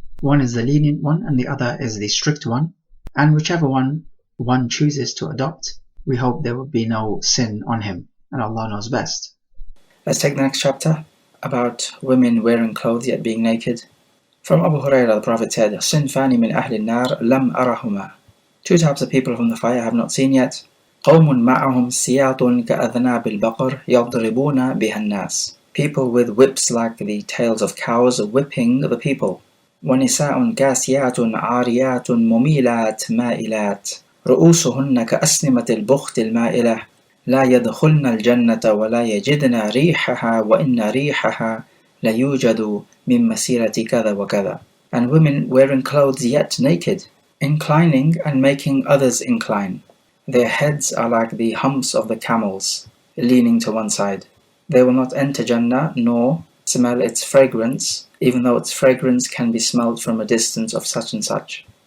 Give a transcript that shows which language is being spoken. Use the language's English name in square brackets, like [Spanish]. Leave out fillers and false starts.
[English] One is the lenient one and the other is the strict one, and whichever one chooses to adopt, we hope there will be no sin on him, and Allah knows best. Let's take the next chapter about women wearing clothes yet being naked. From Abu Hurairah, the Prophet said, [Arabic] "Sinfani min ahli an-nar lam arahuma." [English] Two types of people from the fire I have not seen yet. [Arabic] قوم معهم سياط كأذناب البقر يضربون بها الناس. [English] People with whips like the tails of cows whipping the people. [Arabic] ونساء كاسيات عاريات مميلات مائلات رؤوسهن كأسنمة البخت المائلة لا يدخلن الجنة ولا يجدن ريحها وإن ريحها ليوجد من مسيرة كذا وكذا. [English] And women wearing clothes yet naked, inclining and making others incline. Their heads are like the humps of the camels, leaning to one side. They will not enter Jannah nor smell its fragrance, even though its fragrance can be smelled from a distance of such and such.